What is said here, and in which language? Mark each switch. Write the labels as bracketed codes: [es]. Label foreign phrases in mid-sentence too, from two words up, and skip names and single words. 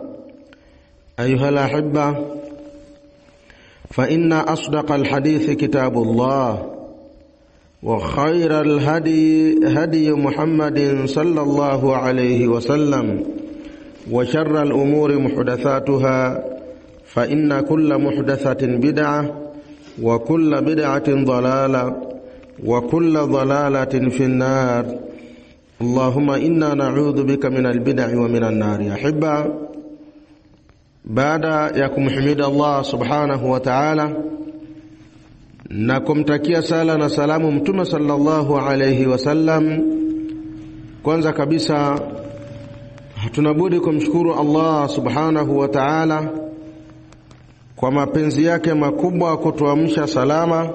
[ar] أيها الأحبة، فإن أصدق الحديث كتاب الله وخير الهدي هدي محمد صلى الله عليه وسلم وشر الأمور محدثاتها فإن كل محدثة بدعة وكل بدعة ضلالة وكل ضلالة في النار. اللهم إنا نعوذ بك من البدع ومن النار. يا أحبة، بعد يكم حمد الله سبحانه وتعالى [sw] na kumtakia sala na salamu Mtume [ar] صلى الله عليه وسلم, [sw] kwanza kabisa hatuna budi kumshukuru [ar] الله سبحانه وتعالى [sw] kwa mapenzi yake makubwa kutuamsha salama.